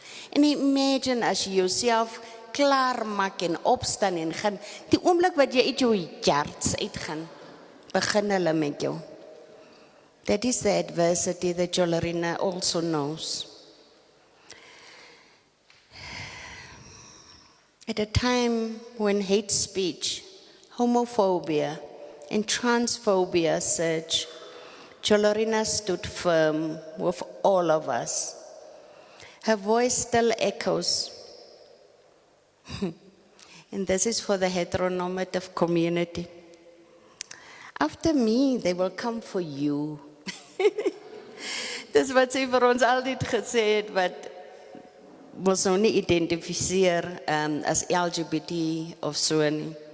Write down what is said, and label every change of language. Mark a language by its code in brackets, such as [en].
[af] En imagine as jy jouself klaar maak en opstaan en gaan, die oomblik wat jy uit jou jarts uitgaan, begin hulle met jou. [en] That is the adversity that Jholerina also knows. At a time when hate speech, homophobia, and transphobia surge, Jholerina stood firm with all of us. Her voice still echoes. And this is for the heteronormative community. After me, they will come for you. [af] Dis wat sy vir ons altyd gesê het, wat ons nou nie identifiseer as LGBT of so nie.